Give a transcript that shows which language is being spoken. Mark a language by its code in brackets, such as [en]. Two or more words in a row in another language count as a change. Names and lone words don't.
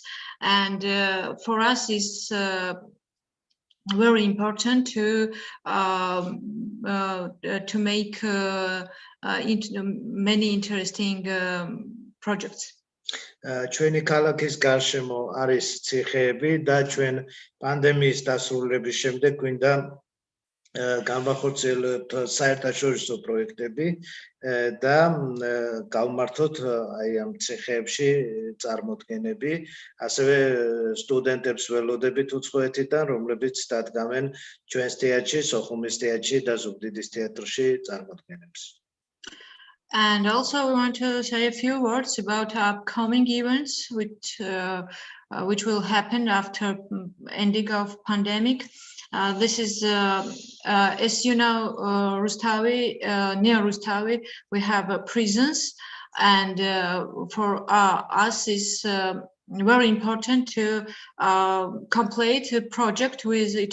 [en] And for us is very important to make many interesting projects. [ka] ჩვენი ქალაქის გარშემო არის ციხეები და ჩვენ პანდემიის დასრულების შემდეგ გვინდა განვახორციელოთ საერთაშორისო პროექტები და გავმართოთ აი ამ ციხეებში წარმოდგენები, ასევე სტუდენტებს ველოდებით უცხოეთიდან, რომლებიც დადგამენ ჩვენს თეატრში, სოხუმის თეატრში და ზუგდიდის თეატრში წარმოდგენებს. [en] And also we want to say a few words about upcoming events which will happen after ending of pandemic. This is, as you know, Rustavi, near Rustavi, we have prisons, and for us is very important to complete a project with